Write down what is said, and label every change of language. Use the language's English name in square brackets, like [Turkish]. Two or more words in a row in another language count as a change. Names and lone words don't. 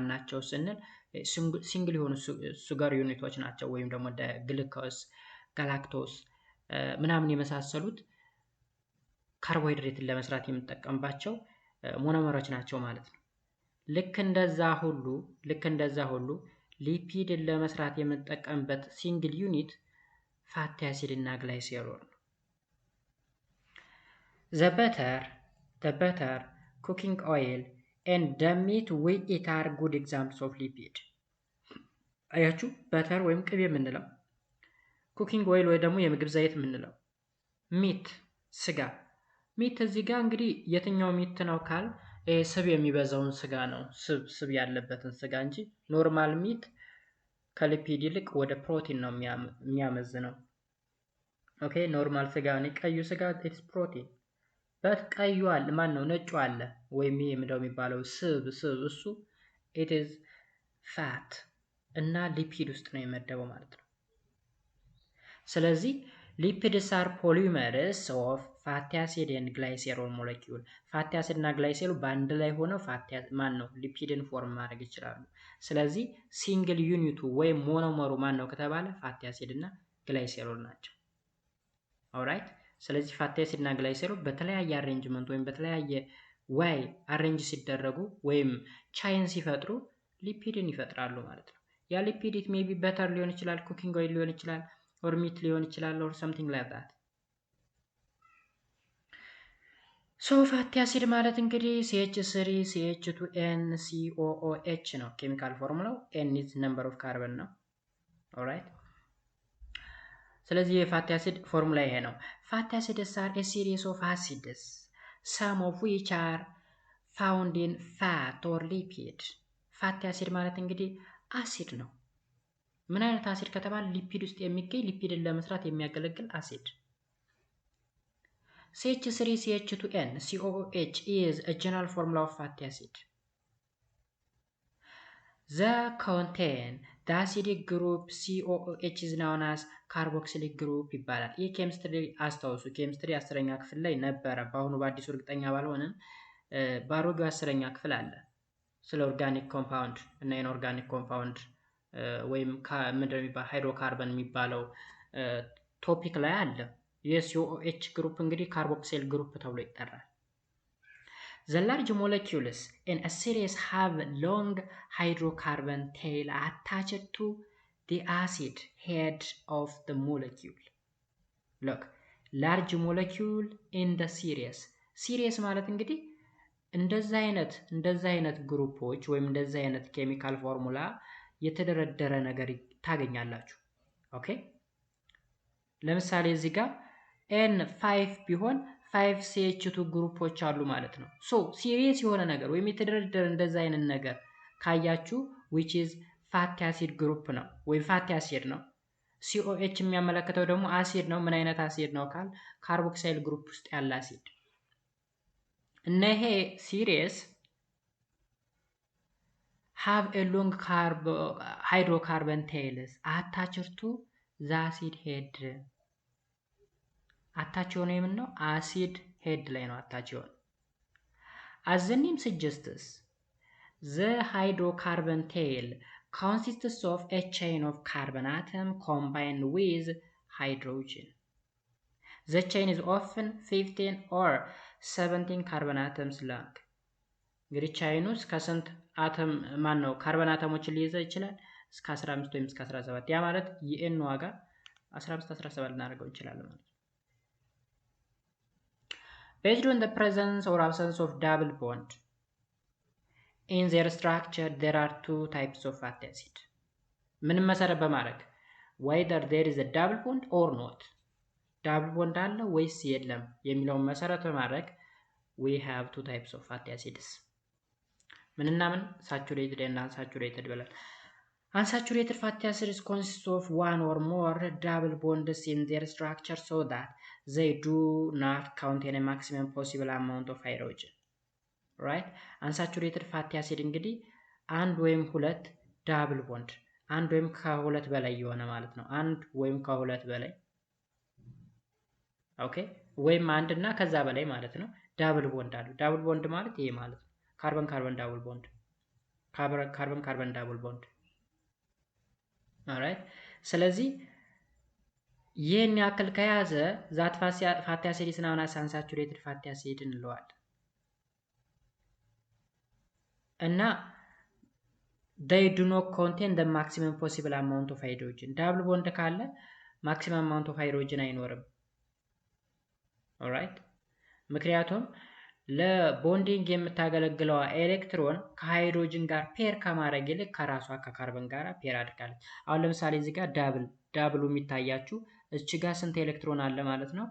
[Amharic] ናቸው ስንል ሲንግል የሆኑ ሱጋር ዩኒቶች ናቸው ወይም ደግሞ ግሉኮስ፣ ጋላክቶስ ምናምን የመሳሰሉት ካርቦሃይድሬትን ለመስራት የምንጠቀምባቸው ሞኖመሮች ናቸው ማለት ነው። ልክ እንደዛ ሁሉ ሊፒድን ለመስራት የምንጠቀምበት [English] single unit fatty acid [Amharic] እና ግላይሴሮል ነው። [English] the butter cooking oil and the meat we eat are good examples of lipid። [Amharic] አያችሁ በተር ወይም ቅቤ የምንለው ኩኪንግ ኦይል ወይ ደግሞ የምግብ ዘይት የምንለው ሚት ስጋ ሚት እዚህ ጋር እንግዲህ የትኛው ሚት ነው ካል ስብ የሚበዛውን ስጋ ነው ስብ ያለበትን ስጋ እንጂ [English] normal meat [Amharic] ከሊፒድ ይልቅ ወደ ፕሮቲን ነው የሚያመዝነው። ኦኬ ኖርማል ስጋ ነው ቀዩ ስጋ [English] it's protein but [Amharic] ቀዩ አለ ማን ነው ነጩ አለ ወይም ይሄ ምንድነው የሚባለው ስብ እሱ [English] it is fat [Amharic] እና ሊፒድ ውስጥ ነው የመደበው ማለት ነው። ስለዚህ [English] lipids are polymers of fatty acid and glycerol molecule fatty acid [Amharic] እና ግላይሴሮል በአንድ ላይ ሆነው ማን ነው ሊፒድን ፎርም ማድረግ ይችላሉ። ስለዚህ ሲንግል ዩኒቱ ወይም ሞኖመሩ ማን ነው ከተባለ [English] fatty acid [Amharic] እና ግላይሴሮል ናቸው። ኦልራይት ስለዚህ [English] fatty acid [Amharic] እና ግላይሴሮል በተለያየ አሬንጅመንት ወይም በተለያየ ወይ አሬንጅ ሲደረጉ ወይም ቻይን ሲፈጥሩ ሊፒድን ይፈጥራሉ ማለት ነው። ያ ሊፒድ [English] it may be butter [Amharic] ሊሆን ይችላል፣ [English] cooking oil [Amharic] ሊሆን ይችላል፣ ኦር ሚት ሊሆን ይችላል [English] or something like that። so fatty acid [Amharic] ማለት እንግዲህ CH3 CH2N COOH ነው ኬሚካል ፎርሙላው። [English] N is number of carbon [Amharic] ነው። ኦልራይት ስለዚህ የፋቲ አሲድ ፎርሙላ ይሄ ነው። [English] fatty acids are a series of acids some of which are found in fat or lipid። fatty acid [Amharic] ማለት እንግዲህ አሲድ ነው። ምን አይነት አሲድ ከተባለ ሊፒድ ውስጥ የሚገኝ ሊፒድን ለመስራት የሚያገለግል አሲድ። [English] CH3 CH2N COOH is a general formula of fatty acid. The contain the acidic group COOH is known as carboxylic group [Amharic] ይባላል። ይህ ኬሚስትሪ አስታውሱ ኬሚስትሪ 10ኛ ክፍል ላይ ነበረ። በአሁኑ በአዲሱ እርግጠኛ ባልሆነም በአሮጌው 10ኛ ክፍል አለ ስለ [English] organic compound [Amharic] እና [English] inorganic compound [Amharic] ወይም ምንድነው የሚባለው ሃይድሮካርበን የሚባለው ቶፒክ ላይ አለ። የሲኦኤች ግሩፕ እንግዲህ [English] carboxyl group [Amharic] ተብሎ ይጠራል። [English] The large molecules in a series have long hydrocarbon tail attached to the acid head of the molecule. Look, large molecule in the series [Amharic] ማለት እንግዲህ እንደዛ አይነት ግሩፖች ወይም እንደዛ አይነት ኬሚካል ፎርሙላ የተደረደረ ነገር ታገኛላችሁ። ኦኬ ለምሳሌ እዚህ ጋር N5 ቢሆን 5 CH2 ግሩፖች አሉ ማለት ነው። ሶ ሲሪየስ የሆነ ነገር ወይም የተደረደረ እንደዛ አይነት ነገር ካያችሁ [English] which is fatty acid group [Amharic] ነው ወይም [English] fatty acid [Amharic] ነው። COH የሚያመለክተው ደግሞ አሲድ ነው። ምን አይነት አሲድ ነው ካል [English] carboxyl group [Amharic] ውስጥ ያለ አሲድ። እና ይሄ ሲሪየስ [English] have a long hydrocarbon tails attached to the acid head [Amharic] አታች የሆነ የምን ነው አሲድ ሄድ ላይ ነው አታች የሆነ። [English] as the name suggests the hydrocarbon tail consists of a chain of carbon atom combined with hydrogen. The chain is often 15 or 17 carbon atoms long. [Amharic] እንግዲህ ቻይኑ እስከ ስንት አተም ማን ነው ካርበን አተሞችን ሊይዝ ይችላል? እስከ 15 ወይም እስከ 17። ያ ማለት የኤን ዋጋ 15 17 ልናደርገው እንችላለን ማለት ነው። [English] Based on the presence or absence of double bond in their structure, there are two types of fatty acid. [Amharic] ምን መሰረት በማድረግ [English] whether there is a double bond or not, double bond [Amharic] አለ ወይስ የለም የሚለውን መሰረት በማድረግ [English] we have two types of fatty acids. [Amharic] ምንና ምን [English] saturated and unsaturated ብለን unsaturated fatty acids consist of one or more double bonds in their structure so that they do not contain a maximum possible amount of hydrogen. Right? Unsaturated fatty acid [Amharic] እንግዲህ አንድ ወይም ሁለት [English] double bond [Amharic] አንድ ወይም ከሁለት በላይ የሆነ ማለት ነው። አንድ ወይም ከሁለት በላይ ኦኬ ወይም አንድ እና ከዛ በላይ ማለት ነው። [English] double bond [Amharic] አሉ። [English] double bond [Amharic] ማለት ይሄ ማለት ነው። [English] carbon carbon double bond carbon carbon double bond alright። [Amharic] ስለዚህ ይህን ያክል ከያዘ [English] that fatty acid is known as unsaturated fatty acid [Amharic] እንለዋለን። እና [English] they do not contain the maximum possible amount of hydrogen double bond [Amharic] ካለ [English] maximum amount of hydrogen [Amharic] አይኖርም። ኦልራይት። ምክንያቱም ለቦንዲንግ የምታገለግለው ኤሌክትሮን ከሃይድሮጅን ጋር ፔር ከማድረግ ይልቅ ከራሷ ከካርበን ጋር ፔር አድርጋለች። አሁን ለምሳሌ እዚህ ጋር ዳብሉ የሚታያችሁ እቺ ጋር ስንት ኤሌክትሮን አለ ማለት ነው?